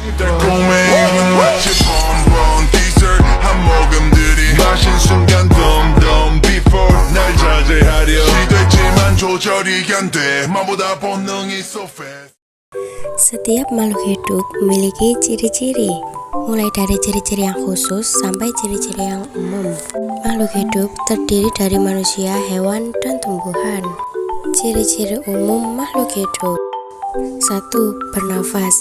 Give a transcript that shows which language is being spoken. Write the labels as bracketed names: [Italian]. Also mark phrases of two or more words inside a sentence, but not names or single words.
[Korean] 달콤해 마치 [English] bonbon dessert [Korean] 한 모금들이 마신 순간 덤덤 before 날 자제하려 시도했지만 조절이 안 돼 마보다 본능이 [English] so fast. [Indonesian] Setiap makhluk hidup memiliki ciri-ciri, mulai dari ciri-ciri yang khusus sampai ciri-ciri yang umum. Makhluk hidup terdiri dari manusia, hewan, dan tumbuhan. Ciri-ciri umum makhluk hidup. 1. Bernafas.